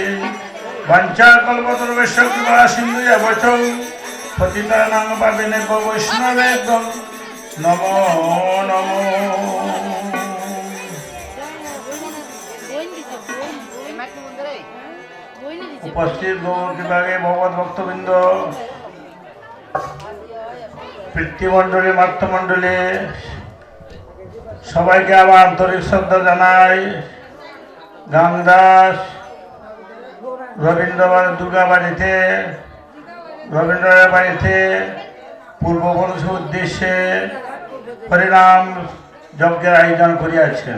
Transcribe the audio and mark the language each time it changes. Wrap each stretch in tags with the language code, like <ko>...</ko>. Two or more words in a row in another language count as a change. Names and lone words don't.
<sa>वाञ्छाकल्पतरुभ्यश्च कृपा सिन्धुभ्यः वचौ पतितानां पावनेभ्यो वैष्णवेभ्यो नमो नमो।</sa> <bn>উপস্থিত গৌর বিভাগে ভগবত ভক্তবৃন্দ পিতৃমণ্ডলী মাতৃমণ্ডলী সবাইকে আমার আন্তরিক শ্রদ্ধা জানাই। গাংদাস রবীন্দ্র দুর্গাবাড়িতে রবীন্দ্রের বাড়িতে পূর্বপুরুষের উদ্দেশ্যে হরিনাম যজ্ঞের আয়োজন করিয়াছেন।</bn>